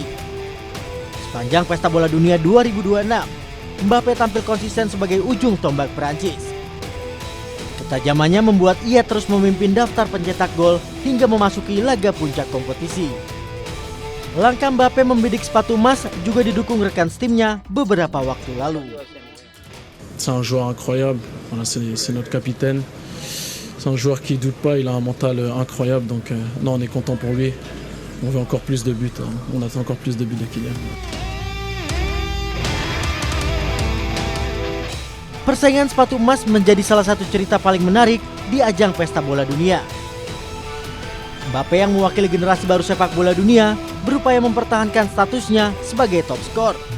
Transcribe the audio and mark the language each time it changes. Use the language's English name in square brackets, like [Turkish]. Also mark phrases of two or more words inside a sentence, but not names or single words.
[Indonesian] Sepanjang Pesta Bola Dunia 2026, Mbappe tampil konsisten sebagai ujung tombak Prancis. Ketajamannya membuat ia terus memimpin daftar pencetak gol hingga memasuki laga puncak kompetisi. Langkah Mbappe membidik sepatu emas juga didukung rekan timnya beberapa waktu lalu. [French] C'est un joueur incroyable, voilà, c'est notre capitaine. C'est un joueur qui doute pas, il a un mental incroyable, donc non, on est content pour lui. On veut encore plus de buts, on attend encore plus de buts de Kylian. [Indonesian] Persaingan sepatu emas menjadi salah satu cerita paling menarik di ajang Pesta Bola Dunia. Mbappe yang mewakili generasi baru sepak bola dunia berupaya mempertahankan statusnya sebagai top skor.